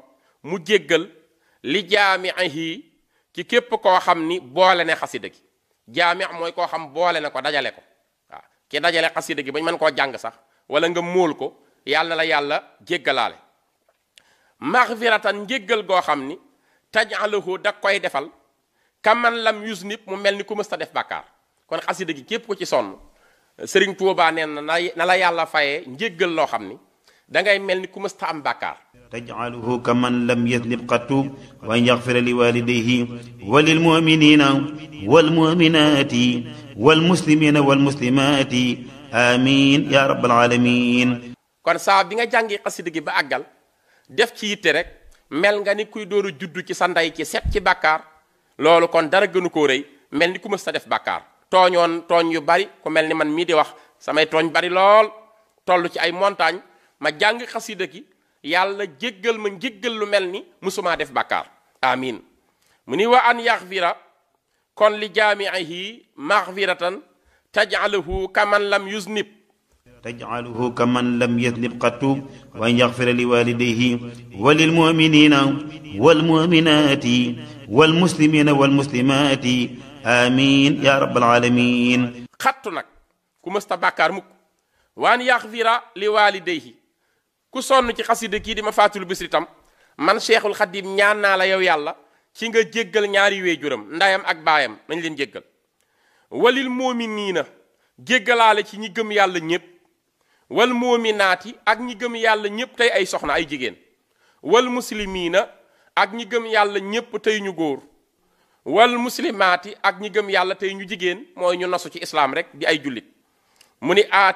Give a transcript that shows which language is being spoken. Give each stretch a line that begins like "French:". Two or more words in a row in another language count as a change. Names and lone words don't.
Wolof: mu jéggal li jaamihi ci képp koo xam ni boole ne xasida gi jaami mooy koo xam boole na ko dajale ko waaw ki dajale xasida gi bañ mën koo jàng sax wala nga móol ko yàlla na la yàlla jéggalaale maxfiratan njéggal goo xam ni tajalahu da koy defal
Arabic: kaman lam yuznib
Wolof: mu mel ni ku mës ta def bàkkaar kon xasida gi képp ko ci sonn Sëriñ Tuubaa nee na la yàlla fayee njéggal loo xam ni dangay mel ni ku mës ta am bàkkaar
Arabic: تجعله كأن لم يذنب قط وأن يغفر لوالديه وللمؤمنين والمؤمنات والمسلمين والمسلمات آمين يا رب العالمين
Wolof: kon saa bi nga jàngi xasida gi ba àggal def ci yitte rek mel nga ni kuy dooru juddu ci sa ndey ci set ci bàkkaar loolu kon dara gënu koo rëy mel ni ku mës ta def bàkkaar tooñoon tooñ yu bari ku mel ni man mii di wax samay tooñ bari lool toll ci ay montagne ma jàng xasida gi yàlla jéggal ma njéggal lu mel ni musumaa def bàkkaar amin mu ni
Arabic: wa an yaxfira
Wolof: kon
Arabic: li jaami'ihi maxfiratan taj'aluhu kaman lam yuznib تجعله كأن لم يذنب قط وأن يغفر لوالديه وللمؤمنين والمؤمنات والمسلمين والمسلمات آمين يا رب العالمين.
Wolof: xattu nag ku mësta bàkkaar mukk
Arabic: wa an yaxfira liwalidayhi
Wolof: ku sonn ci xasida kii di ma faatul bisri tam man Cheikhul Xadim ñaan naa la yow yàlla ci nga jéggal ñaari waajuram ndayam ak baayam nañ leen jéggal.
Arabic: walil mu'miniina
Wolof: jéggalaale ci ñi gëm yàlla ñépp
Arabic: wal mu'minaati
Wolof: ak ñi gëm yàlla ñépp tey ay soxna ay jigéen
Arabic: wal muslimiina
Wolof: ak ñi gëm yàlla ñépp tey ñu góor
Arabic: wal muslimaati
Wolof: ak ñi gëm yàlla tey ñu jigéen mooy ñu nasu ci islaam rek di ay jullit mu ni